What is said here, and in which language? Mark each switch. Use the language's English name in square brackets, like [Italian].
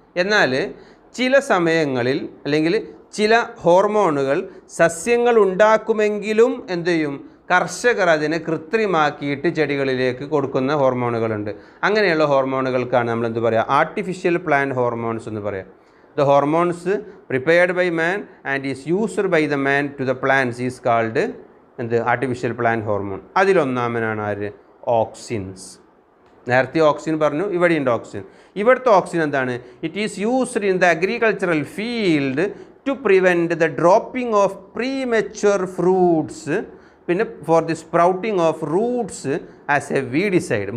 [Malayalam] എന്നാൽ ചില സമയങ്ങളിൽ അല്ലെങ്കിൽ ചില ഹോർമോണുകൾ സസ്യങ്ങൾ ഉണ്ടാക്കുമെങ്കിലും എന്തു ചെയ്യും? കർഷകർ അതിനെ കൃത്രിമാക്കിയിട്ട് ചെടികളിലേക്ക് കൊടുക്കുന്ന ഹോർമോണുകളുണ്ട്. അങ്ങനെയുള്ള ഹോർമോണുകൾക്കാണ് നമ്മൾ എന്ത് പറയുക? ആർട്ടിഫിഷ്യൽ പ്ലാന്റ് ഹോർമോൺസ് എന്ന് പറയാം. [English] The hormones prepared by man and is used by the man to the plants is called [Malayalam] എന്ത്? Artificial plant hormone. അതിലൊന്നാമനാണ് ആര്? ഓക്സിൻസ്. നേരത്തെ ഓക്സിൻ പറഞ്ഞു, ഇവിടെയുണ്ട് ഓക്സിൻ. ഇവിടുത്തെ ഓക്സിൻ എന്താണ്? [English] It is used in the agricultural field to prevent the dropping of premature fruits, പിന്നെ for the sprouting of roots as a weedicide.